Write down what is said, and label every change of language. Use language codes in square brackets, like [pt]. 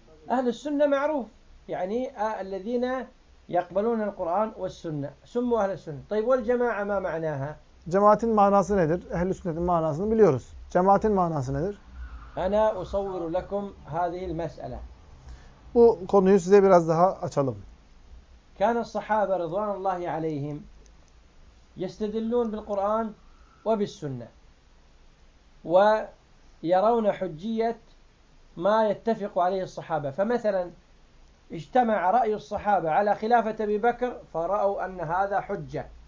[ar] أهل السنة معروف يعني الذين يقبلون القرآن والسنة سموا أهل السنة. طيب والجماعة ما معناها؟ جماعتين معناها [tr] nedir؟ [ar] أهل السنة معناها [tr] biliyoruz. [ar] جماعتين معناها nedir؟ أنا أصور لكم هذه المسألة. [tr] Bu konuyu size biraz daha açalım. [ar] كان الصحابة رضوان الله عليهم يستدلون بالقرآن وبالسنة ويرون حجية ما يتفق عليه الصحابة. فمثلا اجتمع رأي الصحابة على خلافة أبي بكر فرأوا أن هذا حجة.